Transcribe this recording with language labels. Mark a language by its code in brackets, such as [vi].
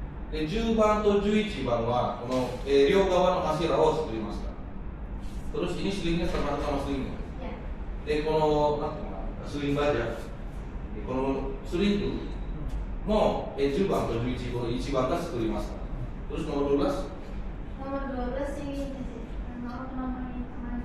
[ja] で10番と11番はこの、両側の柱を作りました。 [id] Terus ini selingnya termasuk sama selingnya. [ja] De このなんていうのかな、スリングバージャー。このスリングも10番と11番、1番が作りました。 [id] Terus nomor 12? Nomor 12 ini nomor ini sama.